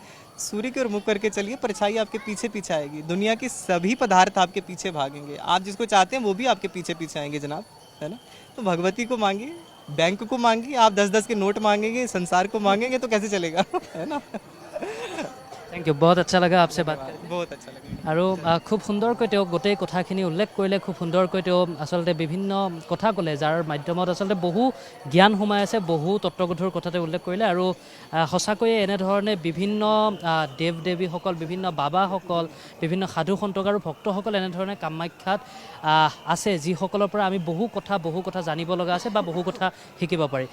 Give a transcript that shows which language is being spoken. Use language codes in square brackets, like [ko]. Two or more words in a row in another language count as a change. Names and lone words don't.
[hi] सूर्य की ओर मुख करके चलिए, परछाई आपके पीछे पीछे आएगी। दुनिया के सभी पदार्थ आपके पीछे भागेंगे, आप जिसको चाहते हैं वो भी आपके पीछे पीछे आएंगे जनाब, है ना। तो भगवती को मांगिए, बैंक को मांगिए, आप 10-10 के नोट मांगेंगे, संसार को मांगेंगे तो कैसे चलेगा है ना। [en] thank you, [hi] बहुत अच्छा लगा आपसे बात करके। बहुत अच्छा लगा। [as] আৰু খুব সুন্দৰকৈ তেওঁ গোটেই কথাখিনি উল্লেখ কৰিলে, খুব সুন্দৰকৈ তেওঁ আচলতে বিভিন্ন কথা ক'লে যাৰ মাধ্যমত আচলতে বহু জ্ঞান সোমাই আছে, বহু তত্ত্বগধুৰ কথা তেওঁ উল্লেখ কৰিলে। আৰু সঁচাকৈয়ে এনেধৰণে বিভিন্ন দেৱ দেৱীসকল, বিভিন্ন বাবাসকল, বিভিন্ন সাধু সন্তক আৰু ভক্তসকল এনেধৰণে কামাখ্যাত আছে, যিসকলৰ পৰা আমি বহু কথা জানিব লগা আছে বা বহু কথা শিকিব পাৰি।